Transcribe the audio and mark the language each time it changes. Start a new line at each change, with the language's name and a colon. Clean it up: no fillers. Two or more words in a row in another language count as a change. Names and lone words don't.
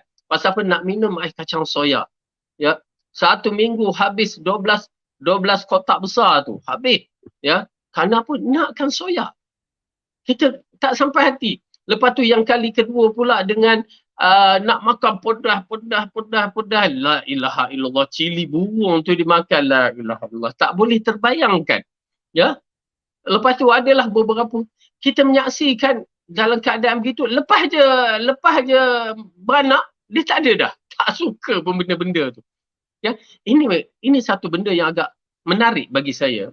Malay: Pasal apa? Nak minum air kacang soya. Ya, 1 minggu habis 12 kotak besar tu, habis. Ya, kerana apa? Nakkan soya. Kita tak sampai hati. Lepas tu yang kali kedua pula dengan nak makan pedah.
Arabic: لا إله إلا الله,
Malay: cili burung tu dimakan.
Arabic: لا إله إلا الله,
Malay: tak boleh terbayangkan. Ya. Lepas tu adalah beberapa, kita menyaksikan dalam keadaan begitu, lepas je beranak, dia tak ada dah. Tak suka pun benda-benda tu. Ya, ini satu benda yang agak menarik bagi saya.